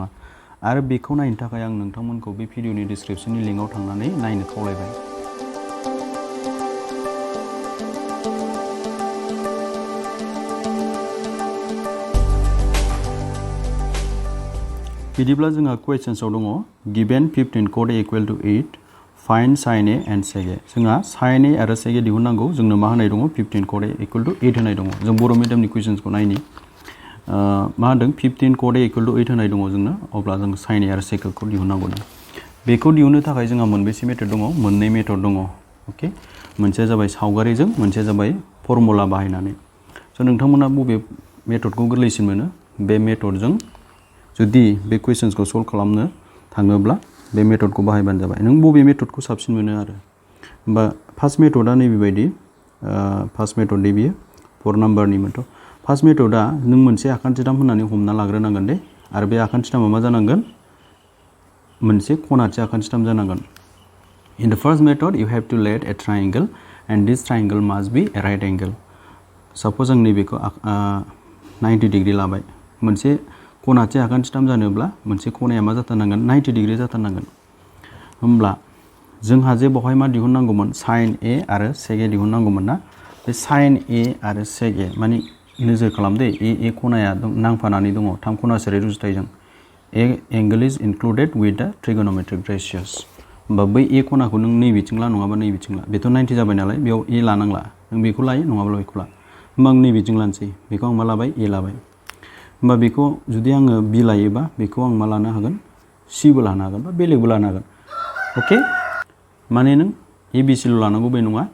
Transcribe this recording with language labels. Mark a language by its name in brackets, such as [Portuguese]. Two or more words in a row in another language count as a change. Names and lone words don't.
[Bodo] आरो बेखौ नायनो थाखाय आं नोंथांमोनखौ बे भिडिअनि डिस्क्रिप्शननि लिंकआव थांनानै नायनो खावलायबाय। बिदिब्ला जोंहा क्वेश्चन्सआव दङ [English] given 15 cos A equal to 8 find sin A and sec A. [Bodo] जोंहा sin A आरो sec A दिहुननांगौ। जोंनो मा होनाय दङ [English] 15 cos A equal to 8 [Bodo] होनाय दङ। जों बर' मिडियामनि कुइसन्सखौ नायनि मा होनदों [English] 15 cos A equal to 8 [Bodo] होनाय दङ जोंनो, अब्ला जों sin A आरो sec A खौ दिहुननांगौ। बेखौ दिहुननो थाखाय जोंहा मोनबेसे मेथड दङ? मोननै मेथड दङ। अके, मोनसेया जाबाय सावगारिजों, मोनसेया जाबाय फर्मुला बाहायनानै। स' नोंथांमोना बबे मेथडखौ गोरलैसिन मोनो? बे मेथडजों जुदि बे कुइसन्सखौ सल्व खालामनो थाङोब्ला बे मेथडखौ बाहायबानो जाबाय। नों बबे मेथडखौ साबसिन मोनो आरो? होमबा [English] first method [Bodo] नैबेबायदि, [English] first method [Bodo] दे बियो 4 नाम्बारनि मेथड। [English] first method [Bodo] नों मोनसे आखान्थिथाम होननानै हमना लाग्रोनांगोन दे, आरो बे आखान्थिथामा मा जानांगोन? मोनसे खनाथि आखान्थिथाम जानांगोन। [English] In the first method you have to let a triangle and this triangle must be a right angle. [Bodo] Suppose आं नैबेखौ 90 डिग्री लाबाय। मोनसे खनाथि आखान्थिथाम जानोब्ला मोनसे खनाया मा जाथारनांगोन? 90 डिग्री जाथारनांगोन। होमब्ला जोंहा जे बेवहाय मा दिहुननांगौमोन? sin A आरो sec A दिहुननांगौमोन ना? बे sin A आरो sec A माने नोजोर खालाम दे, ए खनाया नांफानानै दङ 3 खनासेरि रुजुथायजों। [English] A angle is included with the trigonometric ratios. [Bodo] होमबा बै ए खनाखौ नों नैबिथिं ला, नङाबा नैबिथिं ला। बेथ' 90 जाबाय नालाय, बेयाव ए लानांला। नों बेखौ लायो, नङाब्ला बेखौ ला। होमबा आं नैबिथिं लानोसै। बेखौ आं मा लाबाय? ए लाबाय। होमबा बेखौ जुदि आङो बि लायोबा बेखौ आं मा लानो हागोन? सिबो लानो हागोन बा बेलेगबो लानो हागोन। अके, माने नों ए बि सिल' लानांगौ बे नङा।